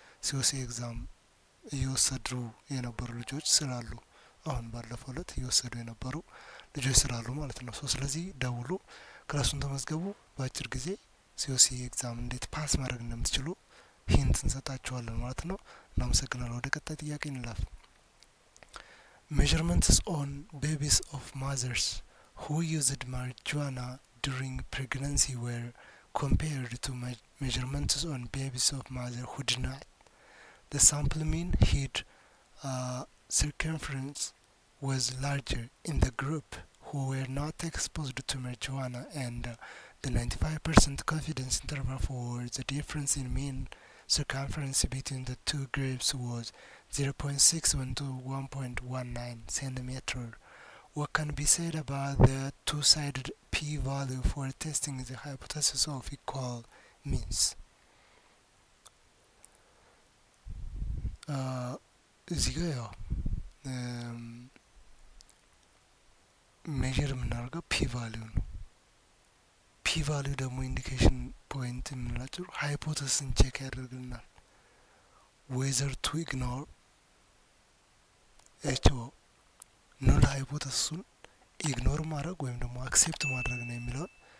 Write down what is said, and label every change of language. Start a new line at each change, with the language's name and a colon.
Amharic: ሲኦሲ ኤግዛም እየወሰዱ የነበሩ ልጆች ስላሉ፣ አሁን ባለፈው እለት እየወሰዱ የነበሩ ልጆች ስላሉ ማለት ነው። ስለዚህ ደውሉ፣ ክላሱን ተመዝገቡ። በአጭር ጊዜ ሲኦሲ ኤግዛም እንዴት ፓስ ማድረግ እንደምትችሉ ሂንት እንሰጣችኋለን ማለት ነው። እናመሰግናለን። ወደ ቀጣይ ጥያቄ እንላፍ።
English: measurements on babies of mothers who used marijuana during pregnancy were compared to measurements on babies of mothers who did not. The sample mean head circumference was larger in the group who were not exposed to marijuana, and the 95% confidence interval for the difference in mean circumference between the two groups was 0.61 to 1.19 centimeter. What can be said about the two-sided p-value for testing the hypothesis of equal means?
Amharic: እዚህ ጋር ያው ሜዥር የምናደርገው ፒ ቫሊዩ ነው። ፒ ቫሊዩ ደግሞ ኢንዲኬሽን ፖይንት የምንላቸው ሃይፖቴሲስን ቼክ ያደርግልናል።
English: ዌዘር ቱ ኢግኖር
Amharic: ኑል ሃይፖቴሲሱን ኢግኖር ማድረግ ወይም ደግሞ አክሴፕት ማድረግ ነው የሚለውን